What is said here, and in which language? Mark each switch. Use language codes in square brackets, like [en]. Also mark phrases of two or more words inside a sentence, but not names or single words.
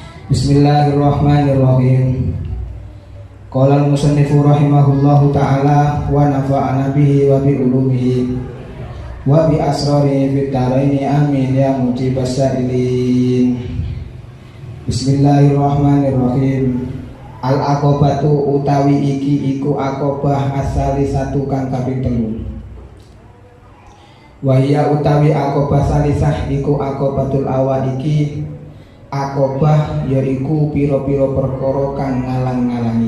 [ar] بسم الله الرحمن الرحيم. قال المصنف رحمه الله تعالى ونفعنا به وبعلومه وبأسراره في الدارين آمين يا مجيب السائلين. بسم الله الرحمن الرحيم. [jv] Al-aqobatu utawi iki iku aqobah asali satu kang kaping 3. [ar] وهي [jv] utawi [ar] عقبة ثالثة [jv] iku [ar] العقبة الأولى [jv] iki aqobah yaiku piro-piro perkara kang ngalang-ngalangi.